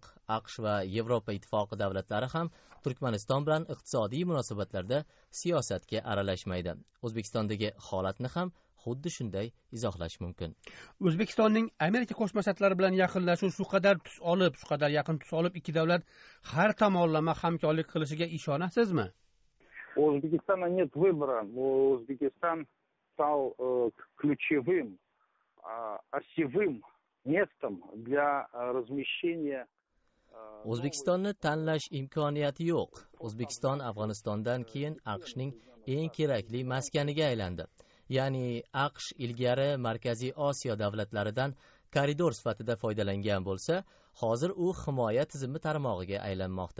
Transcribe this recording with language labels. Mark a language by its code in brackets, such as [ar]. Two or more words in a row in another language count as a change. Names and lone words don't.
[uz] AQSh va Yevropa ittifoqi davlatlari ham Turkmaniston bilan iqtisodiy munosabatlarda siyosatga aralashmaydi. O'zbekistondagi holatni ham xuddi shunday izohlash mumkin. O'zbekistonning Amerika Qo'shma Shtatlari bilan yaqinlashuvi shu qadar yaqin tus olib, ikki davlat har tomonlama hamkorlik qilishiga ishonasizmi? [ru] У Узбекистана нет выбора. Узбекистан стал ключевым, осевым местом для размещения. [uz] O'zbekistonni tanlash imkoniyati yo'q. O'zbekiston Afg'onistondan keyin AQShning eng kerakli maskaniga aylandi. Ya'ni AQSh ilgari Markaziy Osiyo davlatlaridan koridor sifatida foydalangan bo'lsa, hozir u himoya tizimi tarmog'iga aylanmoqda.